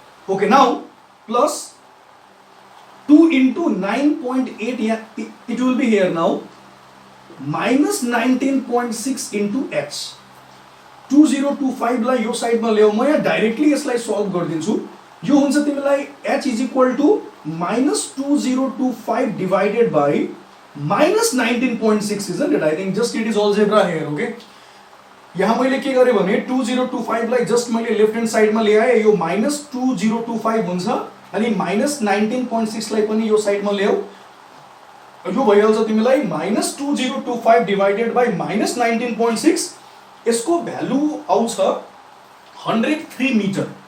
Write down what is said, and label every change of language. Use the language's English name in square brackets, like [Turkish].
[English] Okay, now plus 2 into 9.8, it will be here now -19.6 into h. [Nepali] 2025 लाई यो साइडमा ल्याऊ. म यहाँ डाइरेक्टली यसलाई सल्भ गरिदिन्छु. यो हुन्छ तिमीलाई h is equal to -2025 divided by -19.6, isn't it? I think just it is algebra here. Okay, यहाँ मैले के गरेँ भने 2025 लाई जस्ट मैले लेफ्ट ह्यान्ड साइडमा ल्याएँ. यो -2025 हुन्छ अनि -19.6 लाई पनि यो साइडमा ल्याऊ. यो भइहाल्छ तिमीलाई -2025 डिवाइडेड बाइ -19.6. यसको भ्यालु आउँछ 103 मिटर.